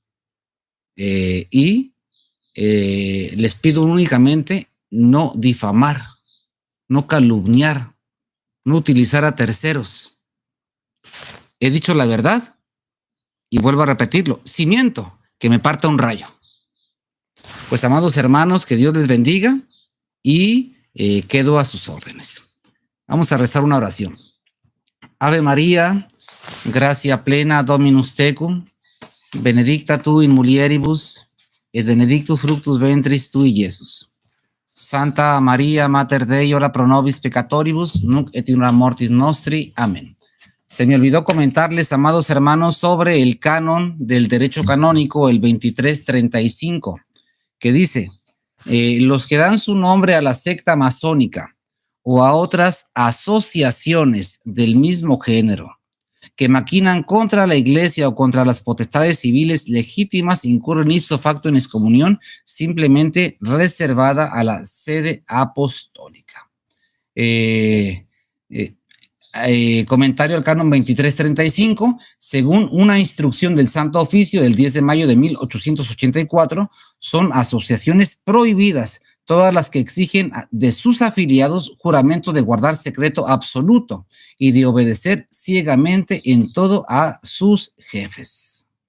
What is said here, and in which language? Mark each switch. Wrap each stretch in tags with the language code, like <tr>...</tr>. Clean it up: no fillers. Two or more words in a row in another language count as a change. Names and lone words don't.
<es>Y les pido únicamente no difamar, no calumniar, no utilizar a terceros. He dicho la verdad y vuelvo a repetirlo. Si miento, que me parta un rayo. Pues, amados hermanos, que Dios les bendiga y quedo a sus órdenes. Vamos a rezar una oración.</es> <la>Ave María, gracia plena, Dominus tecum, benedicta tu in mulieribus, et benedictus fructus ventris tui, Iesus. Santa María, Mater Dei, ora pro nobis peccatoribus, nunc et in hora mortis nostri.</la> <es>Amén. Se me olvidó comentarles, amados hermanos, sobre el canon del derecho canónico, el 2335, que dice, los que dan su nombre a la secta masónica o a otras asociaciones del mismo género que maquinan contra la iglesia o contra las potestades civiles legítimas incurren</es> <la>ipso facto</la> <es>en excomunión simplemente reservada a la sede apostólica. Comentario al canon 2335, según una instrucción del Santo Oficio del 10 de mayo de 1884, son asociaciones prohibidas todas las que exigen de sus afiliados juramento de guardar secreto absoluto y de obedecer ciegamente en todo a sus jefes.</es>